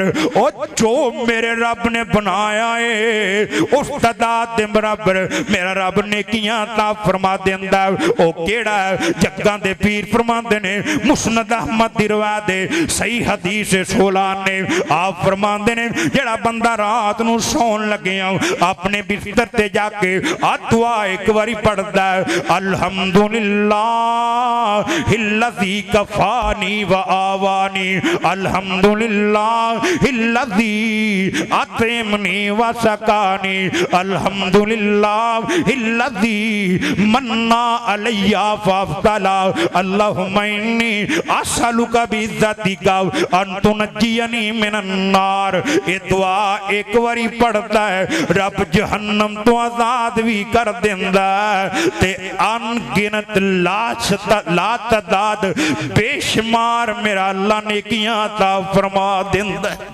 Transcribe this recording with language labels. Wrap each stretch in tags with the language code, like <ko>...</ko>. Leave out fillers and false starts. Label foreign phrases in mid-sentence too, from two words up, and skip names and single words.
<pa>ਔਰ ਜੋ ਮੇਰੇ ਰੱਬ ਨੇ ਬਣਾਇਆ ਹੈ ਉਸ ਤਾਦਾਦ ਦੇ ਬਰਾਬਰ ਮੇਰਾ ਰੱਬ ਨੇ ਕਿਆ ਤਾ ਫ਼ਰਮਾ ਦੇਂਦਾ। ਓ ਕਿਹੜਾ ਜੱਗਾਂ ਦੇ ਪੀਰ ਫ਼ਰਮਾਂਦੇ ਨੇ, ਮੁਸਨਦ ਅਹਿਮਦ ਦੀ ਰਿਵਾਇਤ ਦੇ ਸਹੀ ਹਦੀਸ 16 ਨੇ ਆਪ ਫ਼ਰਮਾਂਦੇ ਨੇ, ਜਿਹੜਾ ਬੰਦਾ ਰਾਤ ਨੂੰ ਸੌਣ ਲੱਗਿਆ ਅਪਣੇ ਬਿਸਤਰ ਤੇ ਜਾ ਕੇ ਆ ਦੁਆ ਇਕ ਬਾਰੀ ਪੜ੍ਹਦਾ ਹੈ,</pa> <ar>الحمد لله الذي كفاني وآواني، الحمد لله الذي أطعمني وسقاني، الحمد لله الذي من علي فأفضل، اللهم إني أسألك بعزتك أن تنجيني من النار.</ar> <pa>ਯੇ ਦੁਆ ਇਕ ਬਾਰੀ ਪੜ੍ਹਤਾ ਹੈ ਰੱਬ ਜਹੰਨਮ ਤੋਂ ਆਜ਼ਾਦ ਵੀ ਕਰ ਦੇਂਦਾ ਤੇ ਅਣਗਿਣਤ ਲਾਤਾਦਾਦ ਬੇਸ਼ੁਮਾਰ ਮੇਰਾ ਅੱਲ੍ਹਾ ਨੇ ਕਿਆ ਤਾ ਫ਼ਰਮਾ ਦੇਂਦਾ।</pa>